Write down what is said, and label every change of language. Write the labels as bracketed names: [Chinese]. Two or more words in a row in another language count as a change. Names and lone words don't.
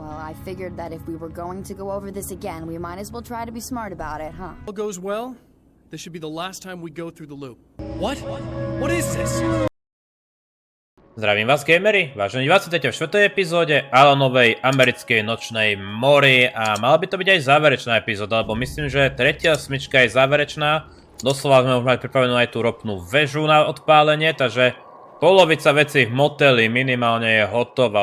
[English] I figured that if we were going to go over this again, we might as well try to be smart about it, huh? All goes well. This should be the last time we go through the loop. What? What is this? [Slovak] Zdravím vás, gamery, vážení diváci, v 4. epizóde Alanovej americkej nočnej mori a mala by to byť aj záverečná epizóda, lebo myslím, že tretia smyčka je záverečná. Doslova sme už mali pripravenú aj tú ropnú väžu na odpálenie, takže polovica vecí v moteli minimálne je hotová.